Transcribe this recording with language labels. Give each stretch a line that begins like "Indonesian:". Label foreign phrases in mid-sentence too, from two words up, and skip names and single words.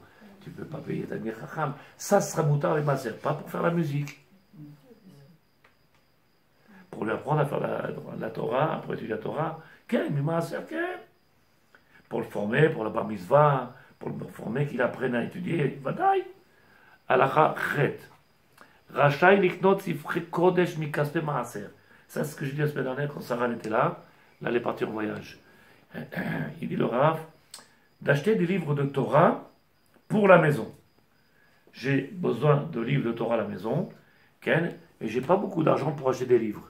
French: Tu ne peux pas payer
Hebrew: talmid chacham.
French: Ça sera moutar et maaser, pas pour faire la musique. Pour lui apprendre à faire la Torah, pour étudier la Torah, pour le former, pour la
Hebrew: bar mitzvah,
French: pour le former, qu'il apprenne à étudier, vadaï.
Hebrew: Alacha chet. Rachai liknot sifre kodesh mikaspe maaser.
French: Ça, c'est ce que j'ai dit la semaine dernière quand Sarah était là. Là, elle est partie en voyage. Il dit le Rav, d'acheter des livres de Torah pour la maison. J'ai besoin de livres de Torah à la maison, et j'ai pas beaucoup d'argent pour acheter des livres.